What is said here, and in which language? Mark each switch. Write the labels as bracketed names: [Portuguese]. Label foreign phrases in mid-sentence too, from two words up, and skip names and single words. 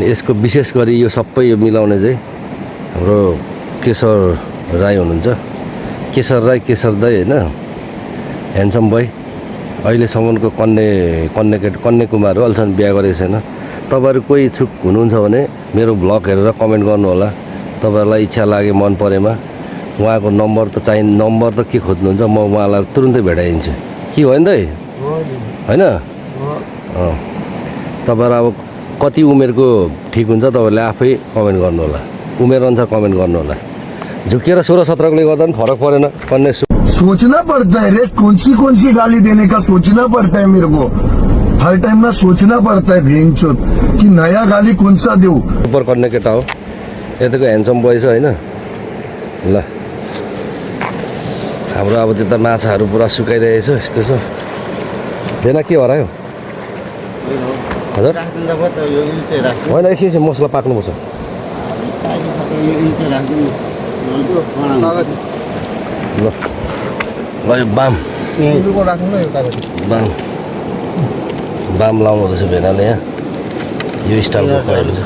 [Nepali] यसको विशेष गरी यो सबै यो मिलाउने चाहिँ हाम्रो केशर राई हुनुहुन्छ केशर राई केशर दाई होइन [English] handsome boy [Nepali] अहिलेसम्मको कन्ने कुमार हो अहिलेसम्म बिहा गरेको छैन तपाईँहरू कोही इच्छुक हुनुहुन्छ भने मेरो भ्लग हेरेर कमेन्ट गर्नुहोला तपाईँहरूलाई इच्छा लागे मन परेमा उहाँको नम्बर त के खोज्नुहुन्छ म उहाँलाई तुरुन्तै भेटाइदिन्छु के हो नि दाइ होइन तपाईँहरू अब कति उमेरको ठिक हुन्छ तपाईँहरूले आफै कमेन्ट गर्नुहोला उमेर अनुसार कमेन्ट गर्नुहोला झुकेर 16-17 गर्दा पनि फरक परेन कन्ने [Hindi] सोचना पड़ता है रे कौन सी गाली देने का सोचना पड़ता है मेरे को हर टाइम ना सोचना पड़ता है भेंचोद कि नया गाली कौन सा दूं [Nepali] सुपर कन्ने केटा हो यताको [English] handsome boy [Nepali] छ होइन ल हाम्रो अब त्यता माछाहरू पुरा सुकाइरहेछ यस्तो छ देना के हरायो हजुर होइन एकछिन मसला पाक्नुपर्छ ल ल यो बाम लाउनु हुँदैछ भेनाले यहाँ यो स्टाइलको खुवाएको छ